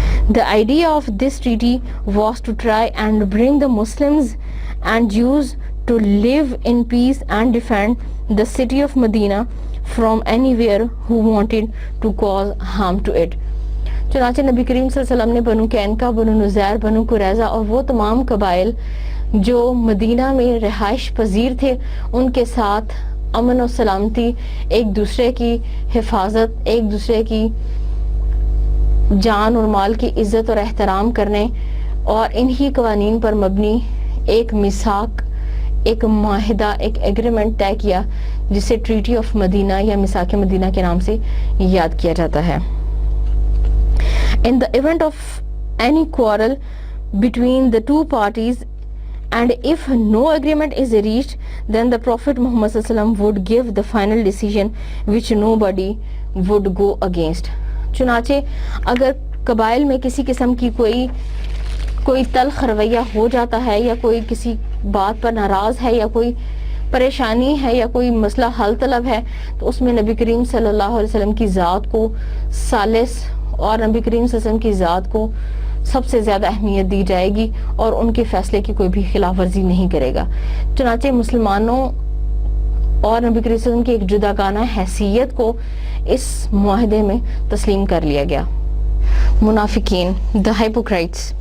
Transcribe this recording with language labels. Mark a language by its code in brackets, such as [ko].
[en] The idea of this treaty was to try and bring the Muslims and Jews to live in peace and defend the city of Medina from anywhere who wanted to cause harm to it. [ur] چنانچہ نبی کریم صلی اللہ علیہ وسلم نے بنو قینقاع، بنو نذیر، بنو قریظہ اور وہ تمام قبائل جو مدینہ میں رہائش پذیر تھے ان کے ساتھ امن و سلامتی، ایک دوسرے کی حفاظت، ایک دوسرے کی جان اور مال کی عزت اور احترام کرنے اور انہی قوانین پر مبنی ایک میثاق، ایک معاہدہ، ایک ایگریمنٹ طے کیا جسے ٹریٹی آف مدینہ یا میثاق مدینہ کے نام سے یاد کیا جاتا ہے. [en] In the event of any quarrel between the two parties, and if no agreement is reached, then the Prophet Muhammad sallallahu alaihi wasallam would give the final decision which nobody would go against. [ur] چنانچہ اگر قبائل میں کسی قسم کی کوئی تلخ رویہ ہو جاتا ہے یا کوئی کسی بات پر ناراض ہے یا کوئی پریشانی ہے یا کوئی مسئلہ حل طلب ہے تو اس میں نبی کریم صلی اللہ علیہ وسلم کی ذات کو ثالث اور نبی کریم صلی اللہ علیہ وسلم کی ذات کو سب سے زیادہ اہمیت دی جائے گی اور ان کے فیصلے کی کوئی بھی خلاف ورزی نہیں کرے گا. چنانچہ مسلمانوں اور نبی کریم صلی اللہ علیہ وسلم کی ایک جداگانہ حیثیت کو اس معاہدے میں تسلیم کر لیا گیا. [en] منافقین، the hypocrites.